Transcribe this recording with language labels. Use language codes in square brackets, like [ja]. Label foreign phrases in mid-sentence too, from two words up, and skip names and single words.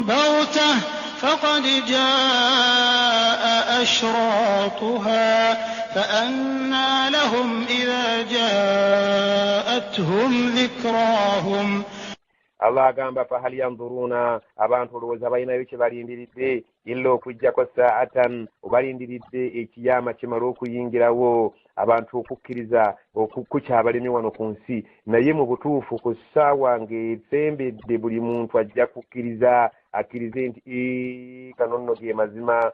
[ar] بغتة فقد جاء أشراطها فأنى لهم إذا جاءتهم ذكراهم. [lg] Allah agamba [ar] فهل ينظرون [lg] abantu olowooza balinayo kye balindiridde illa okujjako saatan obalindiridde ekiyama kimala okuyingirawo abantu okukkiriza okukukyabalemi wano ku nsi naye mu butuufu ku ssaawa ng'esembedde buli muntu ajja kukkiriza akkirize nti kano nno ge mazima.